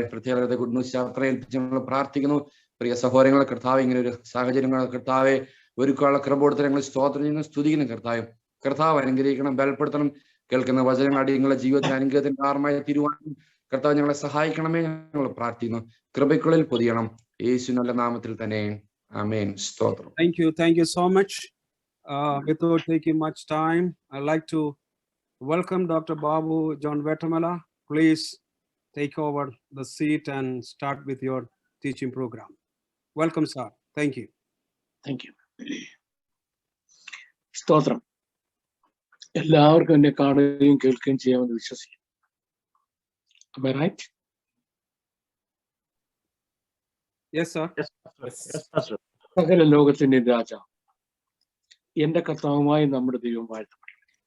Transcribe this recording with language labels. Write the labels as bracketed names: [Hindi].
[Malayalam] പ്രത്യേകത good news യാത്ര ഏൽപ്പിച്ച് ഞങ്ങൾ പ്രാർത്ഥിക്കുന്നു. പ്രിയ സഹോദരങ്ങളെ കർത്താവ് ഇങ്ങനെ ഒരു സാഹചര്യങ്ങൾ കർത്താവെ ഒരുക്കുള്ള കൃപ കൊടുത്ത് ഞങ്ങൾ സ്തോത്രം ചെയ്യുന്നു, സ്തുതിക്കുന്നു കർത്താവ്. കർത്താവ് അനുഗ്രഹിക്കണം, ബലപ്പെടുത്തണം. കേൾക്കുന്ന വചനങ്ങൾ അടിയങ്ങളുടെ ജീവിതത്തിന് അനുഗ്രഹത്തിന് കാരണമായി തീരുവാനും കർത്താവ് ഞങ്ങളെ സഹായിക്കണമേ ഞങ്ങൾ പ്രാർത്ഥിക്കുന്നു. കൃപയ്ക്കുള്ളിൽ പൊതിയണം, യേശു നല്ല നാമത്തിൽ തന്നെ, ആമേൻ. സ്തോത്രം. [English] Thank you so much. Without taking much time, I'd like to welcome Dr. Babu John Vetamala. Please take over the seat and start with your teaching program. Welcome, sir. Thank you. Thank you. [Malayalam] സ്തോത്രം. എല്ലാവർക്കും എന്നെ കാണുകയും കേൾക്കുകയും ചെയ്യാമെന്ന് വിശ്വസിക്കുന്നു. [English] Am I right? Yes, sir. Yes, Pastor. Yes, Pastor. [Malayalam] സകല ലോകത്തിന്റെ രാജാവ് എന്റെ കർത്താവുമായി നമ്മുടെ ദൈവം വാഴ്ത്തപ്പെട്ടു.